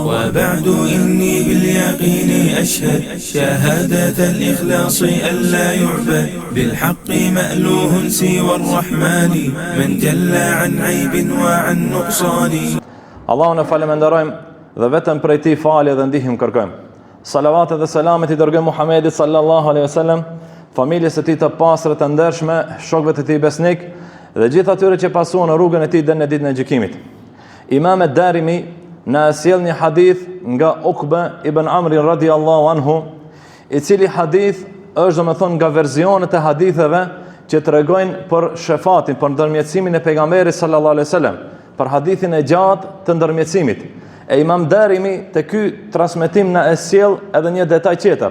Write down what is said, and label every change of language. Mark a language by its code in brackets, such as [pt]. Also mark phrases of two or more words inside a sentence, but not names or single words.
[ar] وبعد إني باليقين أشهد شهادة الإخلاص ألا يعبد بالحق مألوه سوى الرحمن من جل عن عيب وعن نقصان. [sq] Allahun e falenderojmë dhe vetëm prej tij falje dhe ndihmë kërkojmë. Salavat dhe selamet i dërgojmë Muhamedit [ar] صلى الله عليه وسلم, [sq] familjes së tij të pastër të ndershme, shokëve të tij besnik dhe gjithë atyre që pasuan rrugën e tij deri në ditën e gjykimit. Imam ad-Darimi na sjell një hadith nga Uqba ibn Amr [ar] رضي الله عنه, [sq] i cili hadith është domethënë nga versionet e haditheve që tregojnë për shefatin, për ndërmjetësimin e pejgamberit [ar] صلى الله عليه وسلم, [sq] për hadithin e gjatë të ndërmjetësimit. E Imam Darimi te ky transmetim na e sjell edhe një detaj tjetër.